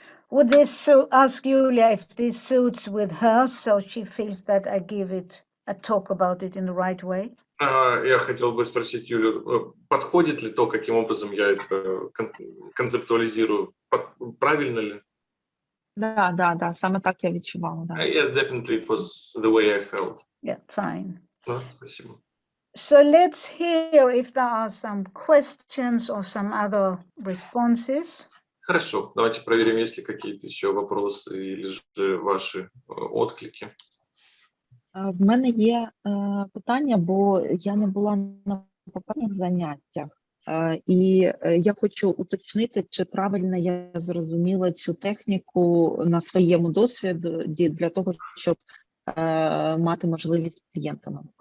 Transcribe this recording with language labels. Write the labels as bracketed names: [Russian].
[English] Would this ask Julia if this suits with her, so she feels that I give it a talk about it in the right way? [Russian] Я хотел бы спросить Юлю, подходит ли то, каким образом я это концептуализирую, правильно ли? [Ukrainian] Да, саме так я відчувала. Да. [English] Yes, definitely it was the way I felt. Yeah, fine. [Russian] Спасибо. [English] So let's hear if there are some questions or some other responses. [Russian] Хорошо, давайте проверим, есть ли какие-то еще вопросы или же ваши отклики. [Ukrainian] В мене є питання, бо я не була на попередніх заняттях. І я хочу уточнити, чи правильно я зрозуміла цю техніку на своєму досвіді для того, щоб мати можливість з клієнтами.